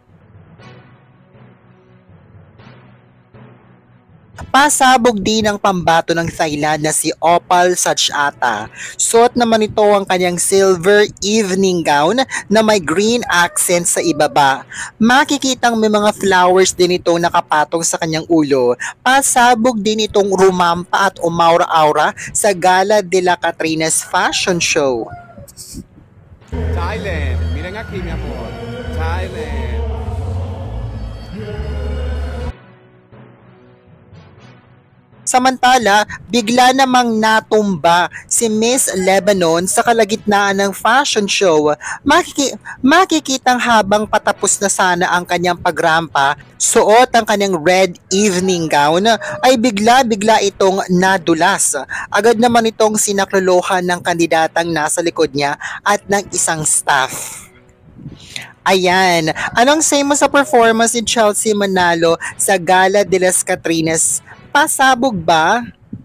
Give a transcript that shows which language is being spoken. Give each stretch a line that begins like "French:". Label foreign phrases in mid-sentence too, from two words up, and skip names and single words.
Filipino: Pasabog din ang pambato ng Thailand na si Opal Sachata. Suot naman ito ang kanyang
English: silver evening gown
Filipino: na may
English: green accent
Filipino: sa ibaba. Makikitang may mga flowers din itong nakapatong sa kanyang ulo. Pasabog din itong rumampa at umaura-aura sa Gala de la Catrinas Fashion Show.
Spanish: Thailand, miren aquí mi amor.
Filipino: Thailand. Samantala, bigla namang natumba si Miss Lebanon sa kalagitnaan ng fashion show. Makikitang habang patapos na sana ang kanyang pagrampa, suot ang kanyang
English: red evening gown,
Filipino: ay bigla-bigla itong nadulas. Agad naman itong sinaklolohan ng kandidatang nasa likod niya at ng isang staff. Ayan, anong say mo sa performance ni Chelsea Manalo sa Gala de las Catrinas? Pasabog ba?